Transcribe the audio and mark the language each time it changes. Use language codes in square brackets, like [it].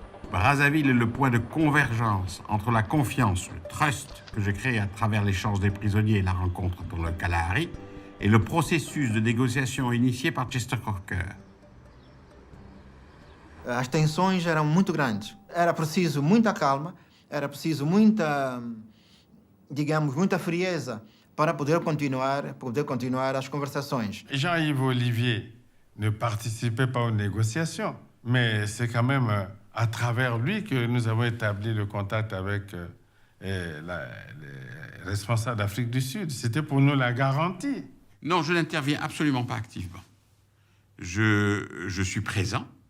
[fr] Brazzaville est le point de convergence entre la confiance, le trust que j'ai créé à travers l'échange des prisonniers et la rencontre dans le Kalahari, et le processus de négociation initié par Chester Crocker. [pt] As tensões eram muito grandes. Era preciso muita calma, era preciso muita, digamos, muita frieza para poder continuar as conversações. [fr] Jean-Yves Olivier ne participait pas aux négociations, mais c'est quand même à travers lui que nous avons établi le contact avec les responsables d'Afrique du Sud. C'était pour nous la garantie. Non, je n'interviens absolument pas activement. Je suis présent.